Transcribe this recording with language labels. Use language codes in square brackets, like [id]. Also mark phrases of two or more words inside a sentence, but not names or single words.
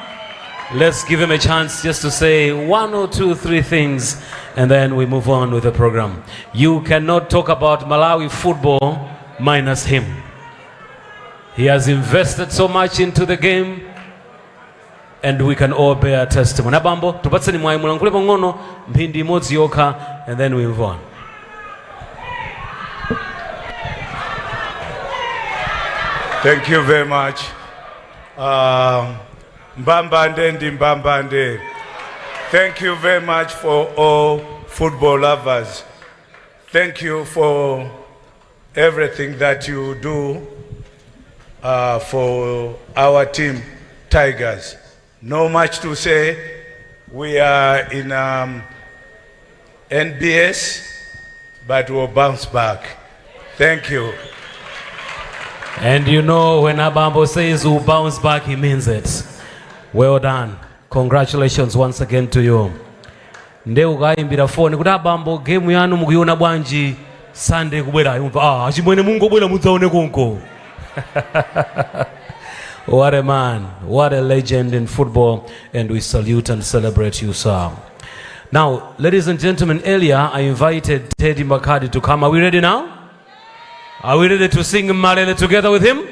[en] Let's give him a chance just to say 1 or 2, 3 things, and then we move on with the program. You cannot talk about Malawi football minus him. He has invested so much into the game, and we can all bear testimony. [ny] Abambo, tupatseni mwayi mulangule pang'ono mphindi imodzi yokha, [en] and then we move on. Thank you very much. [ny] Mbambande ndi Mbambande. [en] Thank you very much for all football lovers. Thank you for everything that you do for our team, Tigers. No much to say. We are in NBS, but we'll bounce back. Thank you. And you know, when Abambo says we'll bounce back, he means it. Well done. Congratulations once again to you. [ny] Nde ukaimbira phone kuti Abambo game yanu mukuiona bwanji Sunday kubwera yumva achimwene mungu bwera mudzaone konko. [en] What a man, what a legend in football, and we salute and celebrate you, sir. Now, ladies and gentlemen, earlier I invited Teddy Makadi to come. Are we ready now? Are we ready to sing Malele together with him?